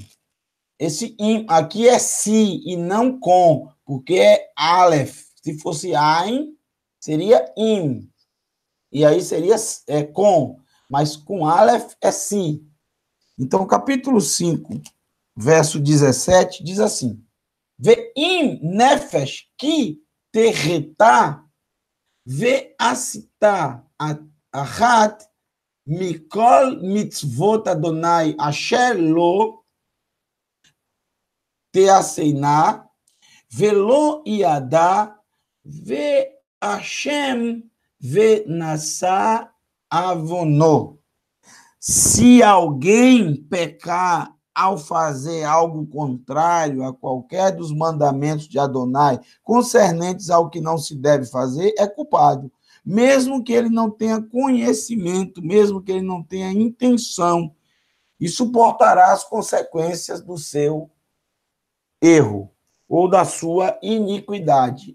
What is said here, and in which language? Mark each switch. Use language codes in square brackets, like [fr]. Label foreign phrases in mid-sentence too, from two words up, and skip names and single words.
[pt] Esse im aqui é si e não com, porque é aleph. Se fosse ain, seria im. E aí seria com, mas com aleph é si. Então, capítulo 5, verso 17, diz assim: [he] ואם נפש כי תחטא ועשתה אחת מכל מצות אדוני אשר לא תעשינה ולא ידע ואשם ונשא עונו. [pt] Se alguém pecar ao fazer algo contrário a qualquer dos mandamentos de Adonai, concernentes ao que não se deve fazer, é culpado. Mesmo que ele não tenha conhecimento, mesmo que ele não tenha intenção, e suportará as consequências do seu erro ou da sua iniquidade.